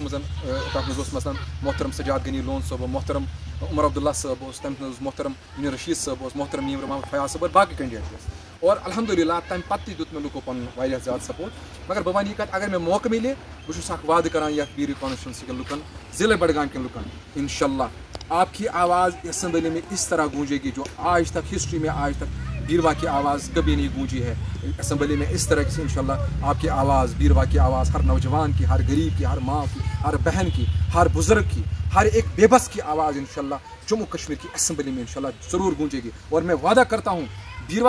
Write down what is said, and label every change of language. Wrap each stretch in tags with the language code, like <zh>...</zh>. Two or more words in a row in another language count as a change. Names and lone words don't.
<ks>منٛز تتھ منٛز اوس مثلاً محترم سجاد غنی لون صٲب محترم عمر عبداللہ صٲب اوس تَمہِ منٛز اوس محترم یوٗنُس رشیٖد صٲب اوس محترم میٖر محمد فیاض صٲب اور باقٕے کینڈِڈیٹ تہِ ٲسۍ اور الحمدُاللہ تَمہِ پتہٕ تہِ دیُت مےٚ لُکو پنُن واریاہ زیادٕ سپورٹ مگر بہٕ وَنہٕ یہِ کتھ اگر مےٚ موقعہٕ مِلہِ بہٕ چھُس اکھ وعدٕ کران یتھ بیٖر کانسٹچوینسی کٮ۪ن لُکن ضلع بڈگام کٮ۪ن لُکن</ks> <ur>انشاءاللہ آپ کی آواز اسمبلی میں اس طرح گونجے گی جو آج تک ہسٹری میں آج تک بیروا کی آواز کبھی نہیں گونجی ہے اسمبلی میں اس طرح سے انشاءاللہ آپ کی آواز بیروا کی آواز ہر نوجوان کی ہر غریب کی ہر ماں کی ہر بہن کی ہر بزرگ کی ہر ایک بے بس کی آواز انشاءاللہ جموں کشمیر کی اسمبلی میں انشاءاللہ ضرور گونجے گی اور میں وعدہ کرتا ہوں بیروا</ur>